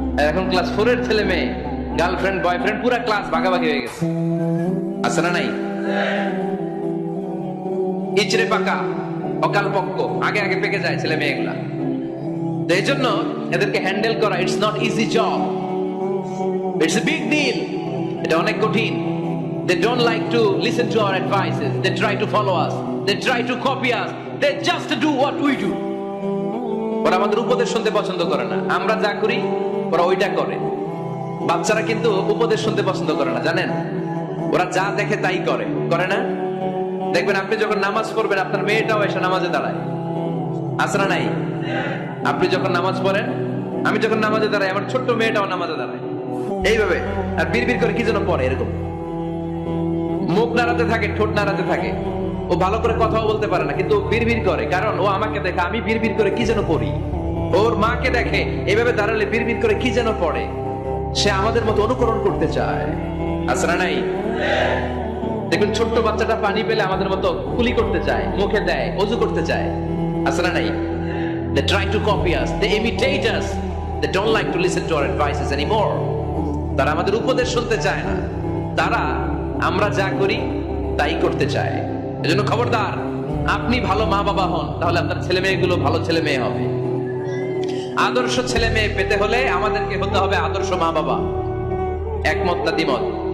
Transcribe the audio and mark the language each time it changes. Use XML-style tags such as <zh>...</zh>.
<bn>এখন ক্লাস 4 এর ছেলে মেয়ে গার্লফ্রেন্ড বয়ফ্রেন্ড পুরো ক্লাস ভাগাভাগি হয়ে গেছে, আছে না নাই? ইচড়ে পাকা, অকাল পক্ক, আগে আগে পেকে যায় ছেলে মেয়েগুলা। তো এই জন্য এদেরকে হ্যান্ডেল করা,</bn> <en>It's not easy job, it's a big deal.</en> <bn>এটা অনেক কঠিন।</bn> <en>They don't like to listen to our advices. They try to follow us. They try to copy us. They just do what we do.</en> <bn>ওরা আমাদের উপদেশ শুনতে পছন্দ করে না। আমরা যা করি ওরা ওইটা করে। বাচ্চারা কিন্তু উপদেশ শুনতে পছন্দ করে না, জানেন? ওরা যা দেখে তাই করে, করে না? দেখবেন আপনি যখন নামাজ পড়বেন আপনার মেয়েটাও এসে নামাজে দাঁড়ায়, আছে না নাই? আপনি যখন নামাজ পড়েন, আমি যখন নামাজে দাঁড়াই, আমার ছোট্ট মেয়েটাও নামাজে দাঁড়ায় এইভাবে, আর বিড়বিড় করে কি যেন পড়ে, এরকম মুখ নাড়াতে থাকে, ঠোঁট নাড়াতে থাকে। ও ভালো করে কথাও বলতে পারে না, কিন্তু বিড়বিড় করে, কারণ ও আমাকে দেখে আমি বিড়বিড় করে কি যেন পড়ি। ওর মাকে দেখে এইভাবে দাঁড়ালে বিড়বিড় করে কি যেন পড়ে। সে আমাদের মতো অনুকরণ করতে চায়, আছে না নাই? দেখুন ছোট্ট বাচ্চাটা পানি পেলে আমাদের মতো কুলি করতে চায়, মুখে দেয়, ওযু করতে চায়, আছে না নাই?</bn> <en>They try to copy us, they imitate us, they don't like to listen to our advices anymore.</en> <bn>তারা আমাদের উপদেশ শুনতে চায় না, তারা আমরা যা করি তাই করতে চায়। এজন্য খবরদার, আপনি ভালো মা বাবা হন, তাহলে আপনার ছেলে মেয়েগুলো ভালো ছেলে মেয়ে হবে। আদর্শ ছেলে মেয়ে পেতে হলে আমাদেরকে হতে হবে আদর্শ মা বাবা। একমত না দ্বিমত?</bn>